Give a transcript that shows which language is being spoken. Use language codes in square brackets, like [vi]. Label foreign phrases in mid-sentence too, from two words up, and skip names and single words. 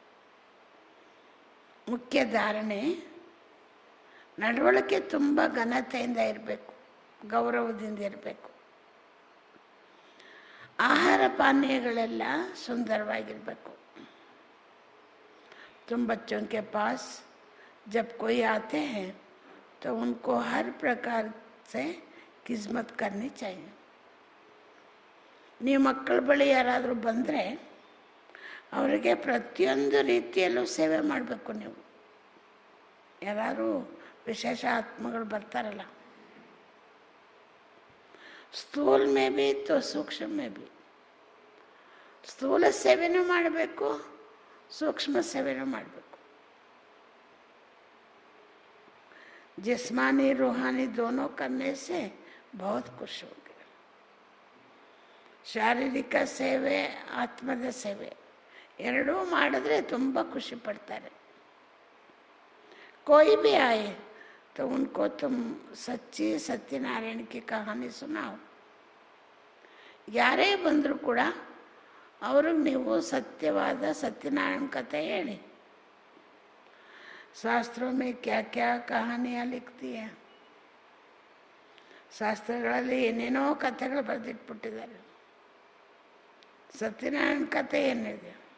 [kn] ಮುಖ್ಯ ಧಾರಣೆ, ನಡವಳಿಕೆ ತುಂಬ ಘನತೆಯಿಂದ ಇರಬೇಕು, ಗೌರವದಿಂದ ಇರಬೇಕು. ಆಹಾರ ಪಾನೀಯಗಳೆಲ್ಲ ಸುಂದರವಾಗಿರಬೇಕು. [hi] तुम बच्चों के पास जब कोई आते हैं तो उनको हर प्रकार से खिदमत करनी चाहिए. [kn] ನೀವು ಮಕ್ಕಳ ಬಳಿ ಯಾರಾದರೂ ಬಂದರೆ ಅವರಿಗೆ ಪ್ರತಿಯೊಂದು ರೀತಿಯಲ್ಲೂ ಸೇವೆ ಮಾಡಬೇಕು. ನೀವು ಯಾರು ವಿಶೇಷ ಆತ್ಮಗಳು ಬರ್ತಾರಲ್ಲ, [hi] स्थूल में भी तो सूक्ष्म में भी, [kn] ಸ್ಥೂಲ ಸೇವೆನೂ ಮಾಡಬೇಕು, ಸೂಕ್ಷ್ಮ ಸೇವೆನೂ ಮಾಡಬೇಕು. [hi] जिस्मानी रूहानी दोनों करने से बहुत खुश होगे. [kn] ಶಾರೀರಿಕ ಸೇವೆ, ಆತ್ಮದ ಸೇವೆ ಎರಡೂ ಮಾಡಿದ್ರೆ ತುಂಬ ಖುಷಿ ಪಡ್ತಾರೆ. [hi] कोई भी आए तो उनको तुम सच्ची सत्यनारायण की कहानी सुनाओ. [kn] ಯಾರೇ ಬಂದರೂ ಕೂಡ ಅವ್ರಿಗೆ ನೀವು ಸತ್ಯವಾದ ಸತ್ಯನಾರಾಯಣ ಕಥೆ ಹೇಳಿ. [hi] ಶಾಸ್ತ್ರೋं में क्या क्या कहानियाँ लिखती है. [kn] ಶಾಸ್ತ್ರಗಳಲ್ಲಿ ಏನೇನೋ ಕಥೆಗಳು ಬರೆದಿಟ್ಬಿಟ್ಟಿದ್ದಾರೆ. ಸತ್ಯನಾರಾಯಣ ಕಥೆ ಏನಿದೆ?